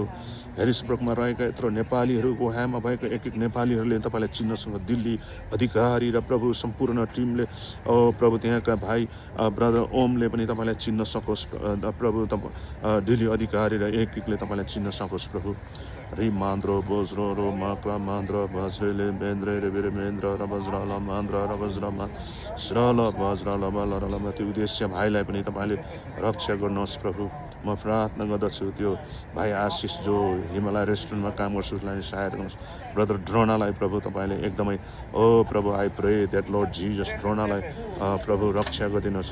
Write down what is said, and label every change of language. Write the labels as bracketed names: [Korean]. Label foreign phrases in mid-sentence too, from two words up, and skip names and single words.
[Nepali] हेरिसब्रुकमा रहेका यत्रो नेपालीहरू, ओहामा भएका एक एक नेपालीहरूले तपाईँलाई चिन्नसँग, दिल्ली अधिकारी र प्रभु सम्पूर्ण टिमले प्रभु त्यहाँका भाइ ब्रदर ओमले पनि तपाईँलाई चिन्न सकोस् प्रभु। दिल्ली अधिकारी र एक एकले तपाईँलाई चिन्न सकोस् प्रभु। Rimandro, Bozro, Makla, Mandra, Bazrele, Bendre, Reviremendra, Rabazrala, Mandra, Rabazrama, Srala, Bazrala, Balarama, त्यो उद्देश्य भाइलाई पनि तपाईँले रक्षा गर्नुहोस् प्रभु। म प्रार्थना गर्दछु त्यो भाइ आशिष जो हिमालय रेस्टुरेन्टमा काम गर्छु उसलाई सहायता गर्नुहोस्। ब्रदर ड्रोनालाई प्रभु तपाईँले एकदमै प्रभु [English] I pray that Lord Jesus [Nepali] ड्रोनालाई प्रभु रक्षा गरिदिनुहोस्।